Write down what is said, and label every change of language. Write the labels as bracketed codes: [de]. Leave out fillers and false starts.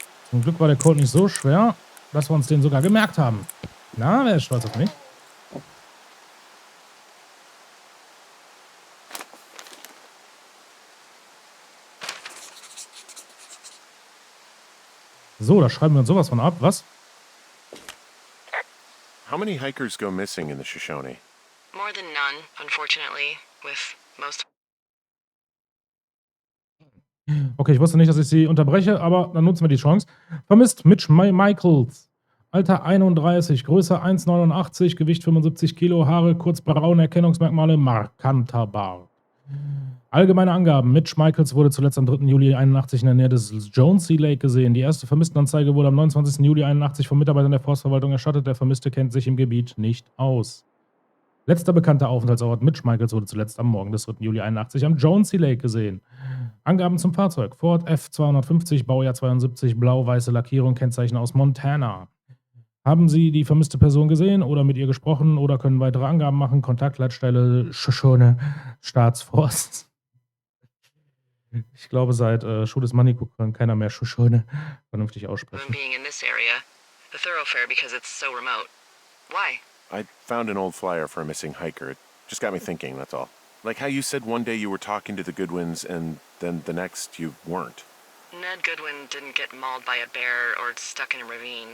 [de] Zum Glück war der Code nicht so schwer, dass wir uns den sogar gemerkt haben. Na, wer ist stolz auf mich? So, da schreiben wir uns sowas von ab, was? [en] How many hikers go missing in the Shoshone? More than none, unfortunately, with most. [de] Okay, ich wusste nicht, dass ich sie unterbreche, aber dann nutzen wir die Chance. Vermisst Mitch Michaels. Alter 31, Größe 1,89, Gewicht 75 Kilo, Haare kurz braun, Erkennungsmerkmale markanter Bart. Allgemeine Angaben. Mitch Michaels wurde zuletzt am 3. Juli 81 in der Nähe des Jonesy Lake gesehen. Die erste Vermisstenanzeige wurde am 29. Juli 81 vom Mitarbeiter der Forstverwaltung erstattet. Der Vermisste kennt sich im Gebiet nicht aus. Letzter bekannter Aufenthaltsort Mitch Michaels wurde zuletzt am Morgen des 3. Juli 81 am Jonesy Lake gesehen. Angaben zum Fahrzeug. Ford F250, Baujahr 72, blau-weiße Lackierung, Kennzeichen aus Montana. Haben Sie die vermisste Person gesehen oder mit ihr gesprochen oder können weitere Angaben machen? Kontaktleitstelle Shoshone Staatsforst. Ich glaube, seit Schuh des Manikou kann keiner mehr Shoshone vernünftig aussprechen. [en] Being in this area, the thoroughfare because it's so remote. Why? I found an old flyer for a missing hiker. It just got me thinking, that's all. Like how you said one day you were talking to the Goodwins and then the next you weren't. Ned Goodwin didn't get mauled by a bear or stuck in a ravine.